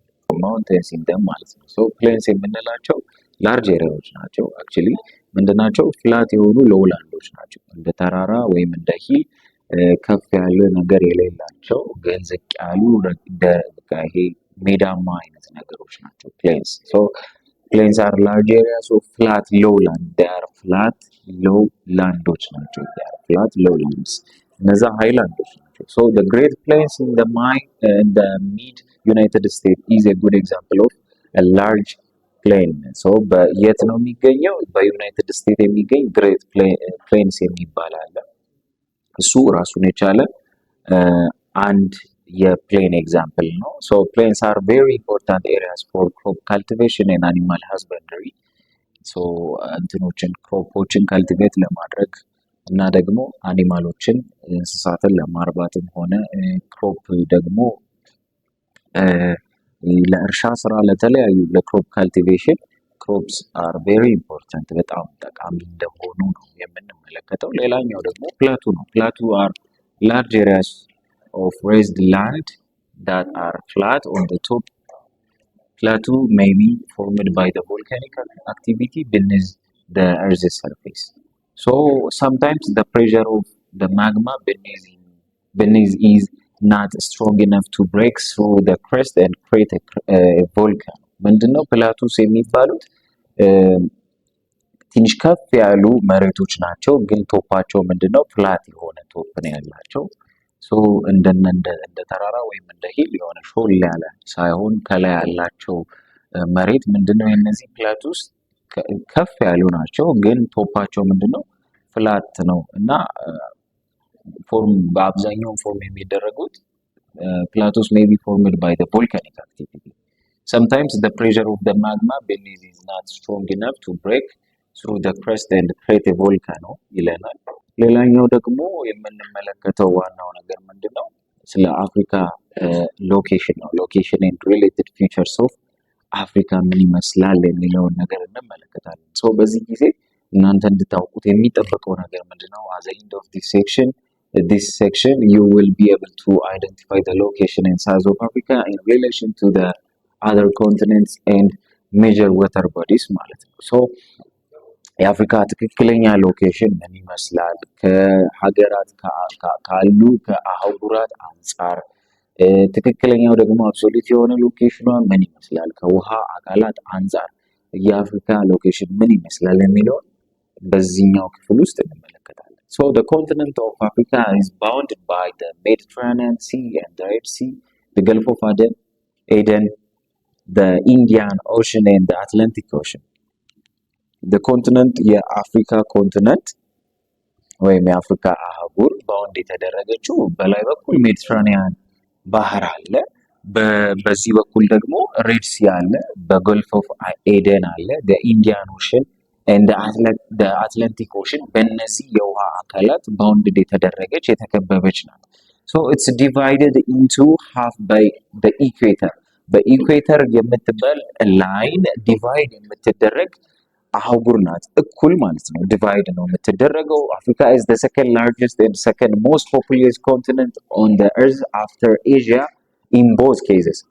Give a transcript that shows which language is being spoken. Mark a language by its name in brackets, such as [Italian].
[English] mountains in them [Amharic] ማለት ነው። ሶ plains የምንላቸው ላርጅ ኤሪያዎች ናቸው። አክቹሊ ምንድናቸው? ፍላት የሆኑ ሎውላንዶች ናቸው። እንደ ተራራ ወይም እንደ ሂል ከፍ ያለ ነገር የሌላቸው ግን ዝቅ ያሉ ይሄ ሜዳማ አይነት ነገሮች ናቸው plains። ሶ [English] plains are large areas of flat lowland. they are flat lowlandoች ናቸው። they are flat lowlands። [Amharic] እነዛ ሃይላንዶች ናቸው። [English] so the Great Plains in the mid United States is a good example of a large plain። so [Amharic] የት ነው የሚገኘው? በዩናይትድ ስቴትስ የሚገኝ ግሬት ፕሌንስ የሚባል አለ። እሱ ራሱን የቻለ አንድ የፕሌን ኤግዛምፕል ነው። [English] so plains are very important areas for crop cultivation and animal husbandry። [Amharic] so ክሮፖችን ካልቲቬት ለማድረግ እና ደግሞ አኒማሎችን እንስሳትን ለማርባትም ሆነ ክሮፕ ደግሞ ለእርሻ ስራ ለተለያዩ ለክሮፕ ካልቲቬሽን ክሮፕስ አር ቬሪ ኢምፖርታንት በጣም ጠቃሚ እንደሆኑ ነው የምንመለከተው። ሌላኛው ደግሞ ፕላቱ ነው። ፕላቱ አር [English] large areas of raised land that are flat on the top. Plateau may be formed by the volcanic activity beneath the earth's surface. So sometimes the pressure of the magma beneath is not strong enough to break through the crust and create a volcano። [Amharic] ምንድነው ፕላቱስ የሚባሉት? ትንሽ ከፍ ያሉ መሬቶች ናቸው፣ ግን ቶፓቸው ምንድነው? ፍላት የሆነ ቶፕ ነው ያላቸው። ሶ እንደ ተራራ ወይም እንደ ሂል የሆነ ሾል ያለ ሳይሆን ከላይ ያላቸው መሬት ምንድነው? የነዚህ ፕላቱስ ከፍ ያሉ ናቸው፣ ግን ቶፓቸው ምንድነው? ፍላት ነው እና በአብዛኛው ፎርም የሚደረጉት [English] plateaus may be formed by the volcanic activity. Sometimes the pressure of the magma beneath is not strong enough to break through the crust and create a volcano [Amharic] ይለናል። ሌላኛው ደግሞ የምንመለከተው ዋናው ነገር ምንድነው? ስለ አፍሪካ ሎኬሽን ነው። ሎኬሽን [English] and related features of [Amharic] አፍሪካ ምን ይመስላል የሚለውን ነገር እንመለከታለን። ሶ በዚህ ጊዜ እናንተ እንድታውቁት የሚጠበቀው ነገር ምንድነው? [English] at the end of this section you will be able to identify the location and size of Africa in relation to the other continents and major water bodies [Amharic] ማለት ነው። ሶ የአፍሪካ ትክክለኛ ሎኬሽን ምን ይመስላል? ከሀገራት ካሉ ከአህጉራት አንጻር ትክክለኛው ደግሞ አብሶሉት የሆነ ሎኬሽኗ ምን ይመስላል? ከውሃ አካላት አንጻር የአፍሪካ ሎኬሽን ምን ይመስላል የሚለውን በዚህኛው ክፍል ውስጥ እንመለከታለን። [English] So the continent of Africa is bounded by the Mediterranean Sea and the Red Sea, the Gulf of Aden, the Indian Ocean and the Atlantic Ocean. [Amharic] The continent የአፍሪካ ኮንቲነንት ወይም የአፍሪካ አህጉር ባውንድ የተደረገችው በላይ በኩል ሜዲትራኒያን ባህር አለ፣ በዚህ በኩል ደግሞ ሬድ ሲ አለ፣ በጎልፍ ኦፍ ኤደን አለ፣ ኢንዲያን ኦሽን [English] and the Atlantic Ocean [Amharic] በእነዚህ የውሃ አካላት ባውንድድ የተደረገች የተከበበች ናት። [English] So it's divided into half by the equator. [Amharic] በኢኩዌተር የምትባል ላይን ዲቫይድ የምትደረግ አህጉር ናት። እኩል ማለት ነው፣ ዲቫይድ ነው የምትደረገው። አፍሪካ [English] is the second largest and second most populous continent on the earth after Asia in both cases.